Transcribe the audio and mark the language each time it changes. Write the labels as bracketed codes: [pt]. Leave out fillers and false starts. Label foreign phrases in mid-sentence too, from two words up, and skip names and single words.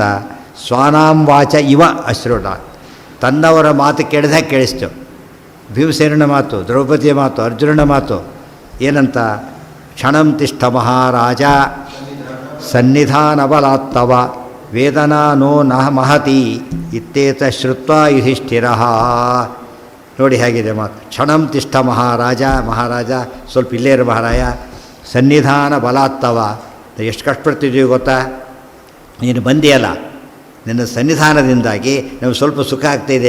[sa] ಸ್ವಾನಾಂ ವಾಚ ಇವ ಅಶ್ರುಣ, [kn] ತನ್ನವರ ಮಾತು ಕೇಳಿದಾಗ ಕೇಳಿಸ್ತು. ಭೀಮಸೇನನ ಮಾತು, ದ್ರೌಪದಿಯ ಮಾತು, ಅರ್ಜುನನ ಮಾತು. [sa] ಏನಂತ? ಕ್ಷಣಂ ತಿಷ್ಠ ಮಹಾರಾಜ ಸನ್ನಿಧಾನ ಬಲಾತ್ತವ ವೇದನಾ ನೋ ನಹ ಮಹತಿ ಇತ್ತೇತ ಶ್ರುತ್ವಾ ಯುಧಿಷ್ಠಿರಃ. [kn] ನೋಡಿ ಹೇಗಿದೆ ಮಾತು. [sa] ಕ್ಷಣಂ ತಿಷ್ಠ ಮಹಾರಾಜ, [kn] ಮಹಾರಾಜ ಸ್ವಲ್ಪ ಇಲ್ಲೇ ಇರು ಮಹಾರಾಯ, [sa] ಸನ್ನಿಧಾನ ಬಲಾತ್ತವ, [kn] ಎಷ್ಟು ಕಷ್ಟಪಡ್ತಿದ್ದೀವಿ ಗೊತ್ತಾ, ನೀನು ಬಂದಿಯಲ್ಲ, ನಿನ್ನ ಸನ್ನಿಧಾನದಿಂದಾಗಿ ನಮಗೆ ಸ್ವಲ್ಪ ಸುಖ ಆಗ್ತಾಯಿದೆ.